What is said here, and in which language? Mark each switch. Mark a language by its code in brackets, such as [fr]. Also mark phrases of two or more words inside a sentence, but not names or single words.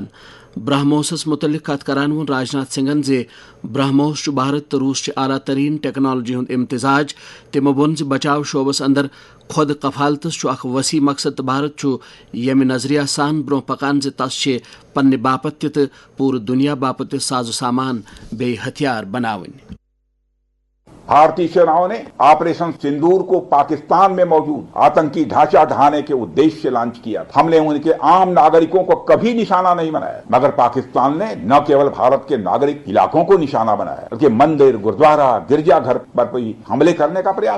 [ks] برہموسس متعلق کت کران وون راجناتھ سنگھن زِ برہموس چھُ بھارت تو روس اعلیٰ ترین ٹیکنالوجی ہند امتزاج. تمو وون زِ بچاؤ شعبس اندر خود کفالتس وسیع مقصد تو بھارت چھُ ییٚمہِ نظریہ سان برونٛہہ پکان زِ تس چھِ پننہِ باپت تہِ تہٕ پوٗرٕ دنیا باپت تہِ سازو سامان بیٚیہِ ہتھیار بناوٕنۍ. [hi] भारतीय सेनाओं ने ऑपरेशन सिंदूर को पाकिस्तान में मौजूद आतंकी ढांचा ढहाने के उद्देश्य से लॉन्च किया. हमने उनके आम नागरिकों को कभी निशाना नहीं बनाया, मगर पाकिस्तान ने न केवल भारत के नागरिक इलाकों को निशाना बनाया बल्कि मंदिर, गुरुद्वारा, गिरजाघर पर भी हमले करने का प्रयास.